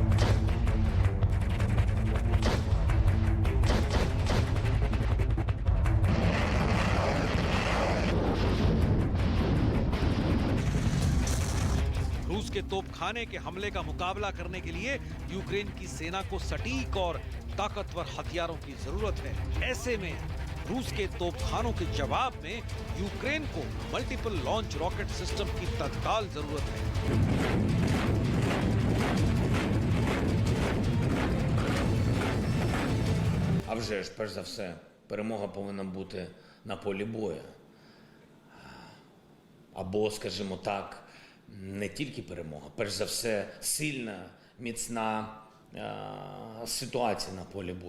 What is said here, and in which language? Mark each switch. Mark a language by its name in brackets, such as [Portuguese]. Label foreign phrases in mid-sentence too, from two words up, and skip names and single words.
[Hindi] रूस के तोपखाने के हमले का मुकाबला करने के लिए यूक्रेन की सेना को सटीक और ताकतवर हथियारों की जरूरत है। ऐसे में रूस के तोपखानों के जवाब में यूक्रेन को [English] multiple launch rocket system [Hindi] की तत्काल जरूरत है। [Ukrainian] А вже ж, перш за все, перемога повинна бути на полі бою. Або, скажімо так, не тільки перемога, перш за все, сильна, міцна ситуація на полі бою.